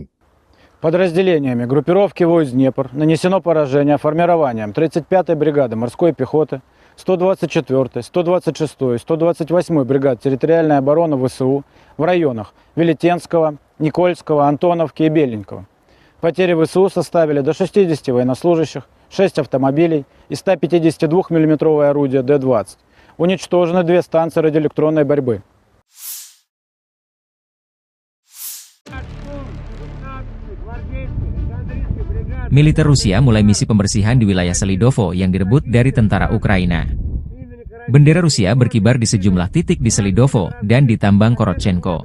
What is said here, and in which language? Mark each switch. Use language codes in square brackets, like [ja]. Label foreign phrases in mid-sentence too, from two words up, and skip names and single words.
[ru] Подразделениями группировки войск «Днепр» нанесено поражение формированиям 35-й бригады морской пехоты, 124-й, 126-й, 128-й бригад территориальной обороны ВСУ в районах Велетенского, Никольского, Антоновки и Беленького. Потери ВСУ составили до 60 военнослужащих, 6 автомобилей и 152 мм орудие Д-20. Уничтожены 2 станции радиоэлектронной борьбы. [id] Militer Rusia mulai misi pembersihan di wilayah Selidovo yang direbut dari tentara Ukraina. Bendera Rusia berkibar di sejumlah titik di Selidovo dan di tambang Korotchenko.